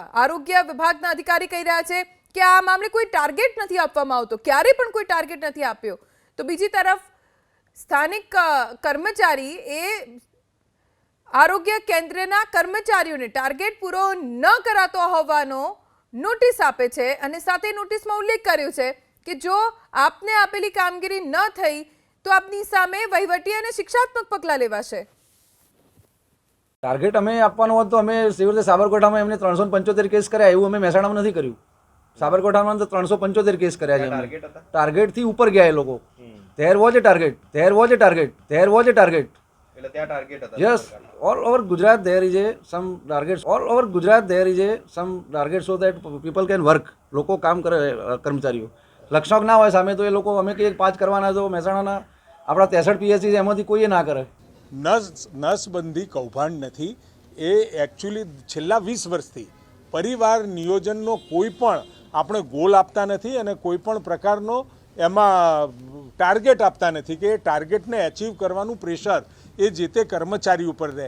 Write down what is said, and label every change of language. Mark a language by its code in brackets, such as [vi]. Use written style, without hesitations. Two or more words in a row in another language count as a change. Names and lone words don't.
[gu] આરોગ્ય વિભાગના અધિકારી કહી રહ્યા છે કે આ મામલે કોઈ ટાર્ગેટ નથી આપવામાં આવતો, ક્યારે પણ કોઈ ટાર્ગેટ નથી આપ્યો, તો બીજી તરફ સ્થાનિક કર્મચારી એ આરોગ્ય કેન્દ્રના કર્મચારીઓને ટાર્ગેટ પૂરો ન કરાતો હોવાનો નોટિસ આપે છે અને સાથે નોટિસમાં ઉલ્લેખ કર્યો છે કે જો આપને આપેલી કામગીરી ન થઈ તો આપની સામે વહીવટી અને શિક્ષાત્મક પગલાં લેવાશે। ટાર્ગેટ અમે આપવાનો હોત તો અમે સિવિલ સાબરકાંઠામાં એમને 375 કેસ કર્યા, એવું અમે મહેસાણામાં નથી કર્યું। સાબરકાંઠામાં તો 375 કેસ કર્યા છે। ટાર્ગેટથી ઉપર ગયા એ લોકો। [en] There was a target. There was a target. There was a target. [gu] એટલે ત્યાં ટાર્ગેટ હતા. [en] Yes, all over Gujarat there is some targets. All over Gujarat there is some targets so that people can work. [gu] લોકો કામ કરે, કર્મચારીઓ લક્ષણક ના હોય સામે તો એ લોકો અમે કંઈક 5 કરવાના તો મહેસાણાના આપણા 63 પીએચસી એમાંથી કોઈ ના કરે। નસબંધી કૌભાંડ નથી, એ એકચ્યુઅલી છેલ્લા 20 વર્ષથી પરિવાર નિયોજનનો કોઈ પણ આપણે ગોલ આપતા નથી અને કોઈ પણ પ્રકારનો એમાં ટાર્ગેટ આપતા નથી કે એ ટાર્ગેટને એચીવ કરવાનું પ્રેશર એ જે તે કર્મચારી ઉપર રહે।